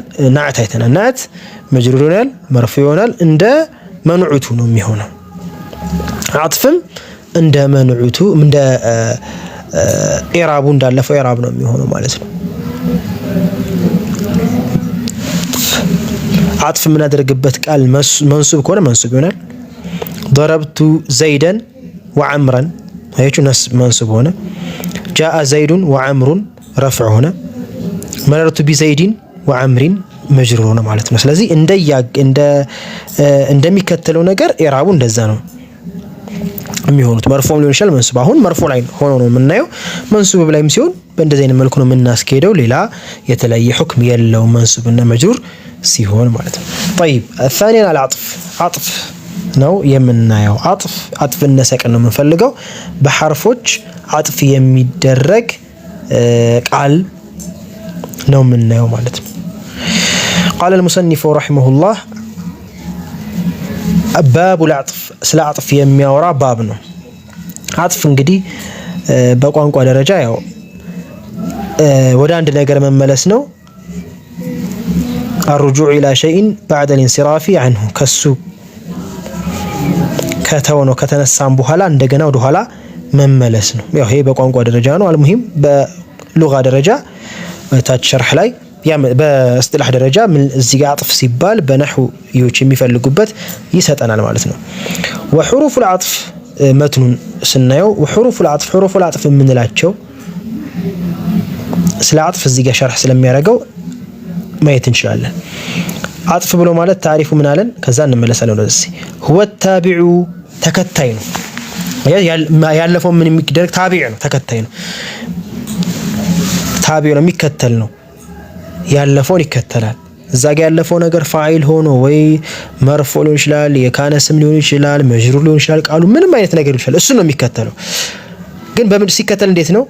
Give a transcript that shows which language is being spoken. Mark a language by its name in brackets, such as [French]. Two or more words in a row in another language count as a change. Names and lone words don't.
[Amharic] ናዕት አይተናል። ናዕት መጅሩር ይሆናል፣ መርፉዕ ይሆናል፣ እንደ መንዑቱ ነው የሚሆነው። አጥፍም እንደ መንዑቱ እንደ ኢራቡ እንዳለፈው ኢራብ ነው የሚሆነው ማለት ነው። አጥፍ የምናደርግበት ቃል መንሱብ ከሆነ መንሱብ ይሆናል። [Arabic] ضربت زيدا وعمرا [Amharic] አያችሁ ነስብ መንሱብ ሆነ። [Arabic] جاء زيد وعمر رفع [Amharic] ሆነ። [Arabic] مررت بزيد وعمر [Amharic] መጅሩር ሆነ ማለት ነው። ስለዚህ እንደሚከተለው ነገር ኢራቡ እንደዛ ነው የሚሆኑት። መርፉዕም ሊሆን ይችላል መንሱብ። አሁን መርፉዕ ላይ ሆኖ ነው የምናየው። መንሱብ ላይም ሲሆን በእንደዚህ አይነት መልኩ ነው የምናስኬደው። ሌላ የተለየ ሁክም የለው መንሱብና መጅሩር ሲሆን ማለት ነው። [Arabic] طيب الثاني العطف عطف [Amharic] ነው የምናየው። አጥፍ ነሰቅን ነው የምንፈልገው። በሐርፎች አጥፍ የሚደረግ ቃል ነው የምናየው ማለት ነው። [Arabic] قال المصنف رحمه الله باب العطف [Amharic] ስለ አጥፍ የሚያወራ ባብ ነው። አጥፍ እንግዲህ በቋንቋ ደረጃ ያው ወደ አንድ ነገር መመለስ ነው። [Arabic] الرجوع الى شيء بعد الانصراف عنه [Amharic] ከሱ ከተወነው ከተነሳም በኋላ እንደገና ወደ ኋላ መመለስ ነው። ያው ይሄ በቋንቋ ደረጃ ነው። አልሙሂም በሉጋ ደረጃ ታች ሸርህ ላይ በእስጥላህ ደረጃ እዚህ ጋር አጥፍ ሲባል በነህውዮች የሚፈልጉበት ይሰጠናል ማለት ነው። [Arabic] وحروف العطف [Amharic] መትኑን ስናየው [Arabic] وحروف العطف [Amharic] የምንላቸው ስለ አጥፍ እዚህ ጋር ሸርህ ስለሚያደርገው ማየት እንችላለን። አጥፍ ብሎ ማለት ታሪፉ ምን አለን? ከዛ እንመለሳለን ወደዚህ። [Arabic] هو التابع [Amharic] ተከታይ ነው። ያለፈው ምን የሚደረግ ታቢዕ ነው፣ ተከታይ ነው። ታቢዕ ነው የሚከተል ነው። ያለፈውን ይከተላል። እዛ ጋር ያለፈው ነገር ፋኢል ሆኖ ወይ መርፉዕ ሊሆን ይችላል፣ የካነ ስም ሊሆን ይችላል፣ መጅሩር ሊሆን ይችላል፣ ቃሉ ምንም አይነት ነገር ሊሆን ይችላል። እሱ ነው የሚከተለው። ግን በምን ሲከተል እንዴት ነው?